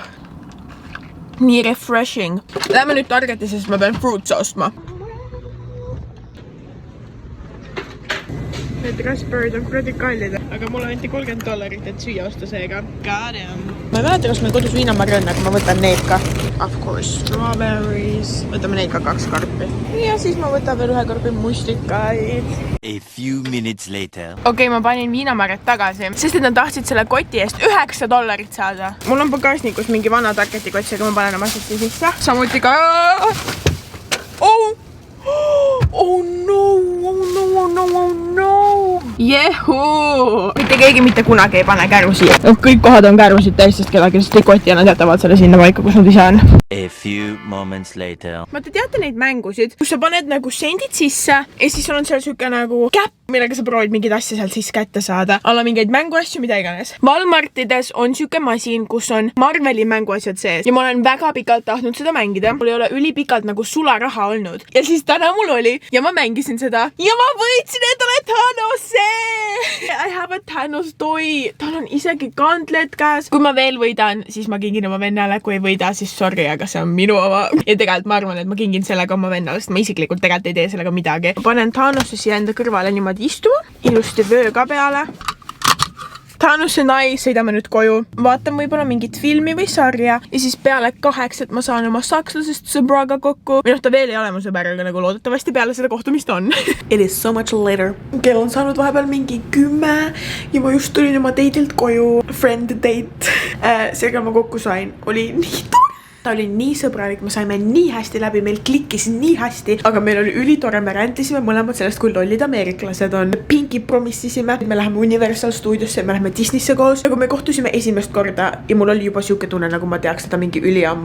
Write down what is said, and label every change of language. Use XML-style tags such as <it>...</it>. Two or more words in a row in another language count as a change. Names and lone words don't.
<et>Nii refreshing. Lähme nüüd Targeti, sest ma pean fruits ostma. Need raspberries on kuradi kallid, aga mulle anti $30, et süüa osta seega. Ma ei mäleta, kas meil kodus viinamarja on, aga ma võtan need ka.</et> <en>Of course, strawberries.</en> <et>Võtame neid ka 2 karpi. Ja siis ma võtan veel 1 karpi mustikaid.</et> <en>A few minutes later.</en> <et>Okei, ma panin viinamarjad tagasi, sest et nad tahtsid selle koti eest $9 saada. Mul on pagasnikus mingi vana Targeti kott, aga ma panen oma asjad sisse. Samuti ka...</et> <en>Oh no!</en> <et>Jehuu! Mitte keegi mitte kunagi ei pane kärusi. Kõik kohad on kärusid täis, sest kedagi ei koti ja nad jätavad selle sinna paika, kus nad ise on.</et> <en>A few moments later.</en> <et>Ma te teate neid mängusid, kus sa paned nagu sendid sisse ja siis on seal siuke nagu käpp, millega sa proovid mingid asja sealt siis kätte saada. Alla mingeid mänguasju, mida iganes. Walmartides on siuke masin, kus on Marveli mänguasjad sees ja ma olen väga pikalt tahtnud seda mängida. Mul ei ole ülipikalt nagu sularaha olnud. Ja siis täna mul oli ja ma mängisin seda ja ma võitsin endale Thanose!</et> <en>I have a Thanos toy.</en> <et>Tal on isegi gauntlet käes. Kui ma veel võidan, siis ma kingin oma vennale. Kui ei võida, siis sorry, aga see on minu oma. Ja tegelikult ma arvan, et ma kingin sellega oma vennale, sest ma isiklikult tegelikult ei tee sellega midagi. Ma panen Thanose siia enda kõrvale niimoodi istuma. Ilusti vöö ka peale. Thanose nai, sõidame nüüd koju. Vaatan võib-olla mingit filmi või sarja ja siis peale 8 ma saan oma sakslasest sõbraga kokku. Või ta veel ei ole mu sõber, aga nagu loodetavasti peale seda kohtumist on.</et> <en>It is so much later.</en> <et>Kell on saanud vahepeal mingi 10 ja ma just tulin oma dateilt koju.</et> <en>Friend date.</en> <et>Seega ma kokku sain. Oli nii tore. Ta oli nii sõbralik, me saime nii hästi läbi, meil klikkis nii hästi, aga meil oli ülitore, me räntisime mõlemad sellest, kui lollid ameeriklased on. Pinki promissisime, me läheme Universal Studiosse, me läheme Disneysse koos, aga me kohtusime esimest korda ja mul oli juba siuke tunne, nagu ma teaks seda mingi üliammu.</et>